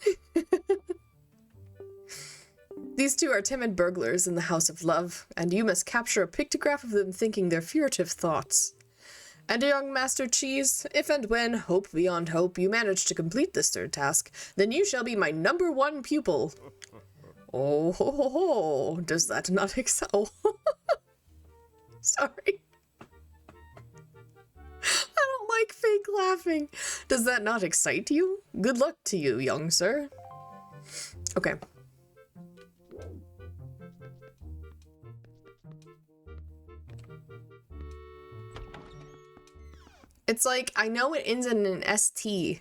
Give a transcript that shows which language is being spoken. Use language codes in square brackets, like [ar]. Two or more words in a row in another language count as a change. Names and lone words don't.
[en] These two are timid burglars in the House of Love, and you must capture a pictograph of them thinking their furtive thoughts. And young Master Cheese, if and when, hope beyond hope, you manage to complete this third task, then you shall be my #1 pupil. Oh ho ho ho, does that not excel? Sorry. I don't like fake laughing. Does that not excite you? Good luck to you, young sir. Okay. It's like, I know it ends in an ST.